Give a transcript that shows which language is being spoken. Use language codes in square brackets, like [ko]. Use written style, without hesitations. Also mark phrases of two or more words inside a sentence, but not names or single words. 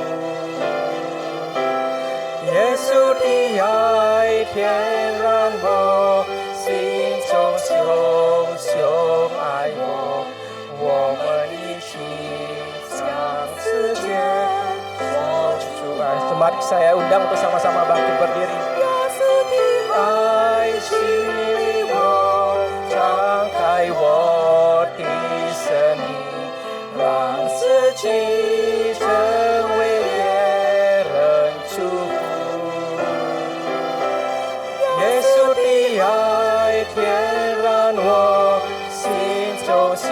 [zh] 耶稣的爱点燃我心中熊熊爱我，我们一起向世界活出爱。 [id] Mari saya undang untuk sama-sama bangkit berdiri. [zh] 耶稣的爱激励我，敞开我的生命，让自己成为别人祝福。耶稣的爱点燃我心中熊